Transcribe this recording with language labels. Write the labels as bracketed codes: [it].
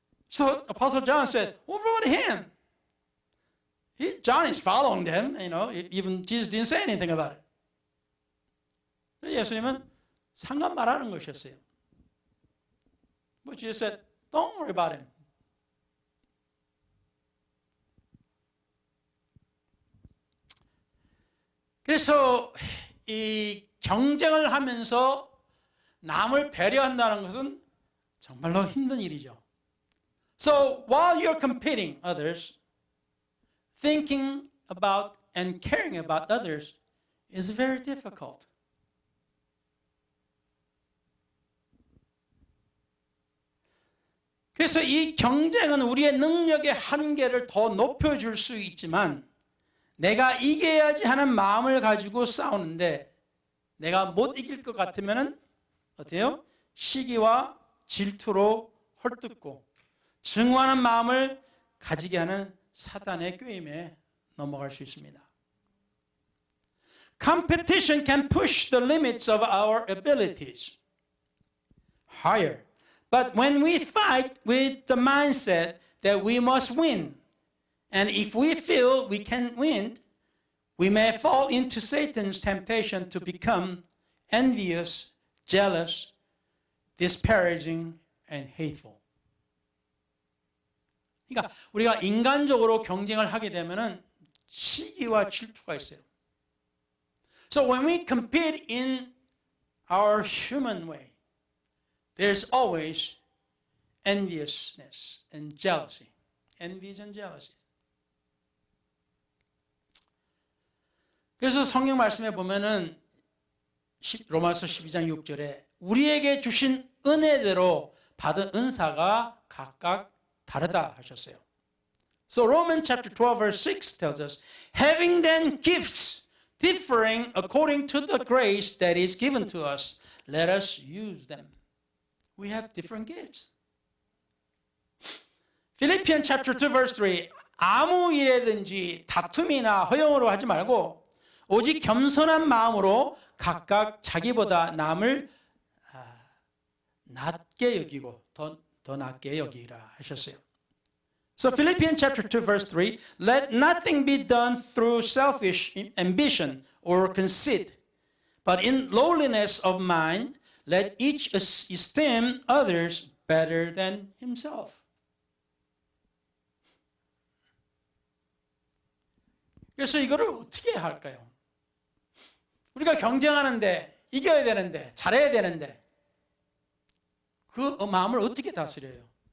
[en] So Apostle John said, "What about him? John is following them. Even Jesus didn't say anything about it." [ko] 예수님은 상관 말하는 것이었어요. [en] But Jesus said, don't worry about him. [ko] 그래서 이 경쟁을 하면서 남을 배려한다는 것은 정말로 힘든 일이죠. [en] So while you're competing others, thinking about and caring about others is very difficult. [ko] 그래서 이 경쟁은 우리의 능력의 한계를 더 높여줄 수 있지만 내가 이겨야지 하는 마음을 가지고 싸우는데 내가 못 이길 것 같으면 어때요? 시기와 질투로 헐뜯고 증오하는 마음을 가지게 하는 사단의 꾀임에 넘어갈 수 있습니다. [en] Competition can push the limits of our abilities higher. But when we fight with the mindset that we must win, and if we feel we can win, we may fall into Satan's temptation to become envious, jealous, disparaging, and hateful. [ko] 그러니까 우리가 인간적으로 경쟁을 하게 되면은 시기와 질투가 있어요. [en] So when we compete in our human way, there's always enviousness and jealousy. Envies and jealousy. [ko] 그래서 성경 말씀에 보면은 로마서 12장 6절에 우리에게 주신 은혜대로 받은 은사가 각각 다르다 하셨어요. [en] So Romans chapter 12 verse 6 tells us, having then gifts differing according to the grace that is given to us, let us use them. We have different gifts. Philippians chapter 2 verse 3, [ko] 아무 일에든지 다툼이나 허영으로 하지 말고 오직 겸손한 마음으로 각각 자기보다 남을 낮게 여기고 더 낮게 여기라 하셨어요. [en] So Philippians chapter 2 verse 3, let nothing be done through selfish ambition or conceit, but in lowliness of mind, let each esteem others better than himself. [ko] 그래서 이거를 어떻게 할까요? 우리가 경쟁하는데 이겨야 되는데 잘해야 되는데 그 마음을 어떻게 다스려요?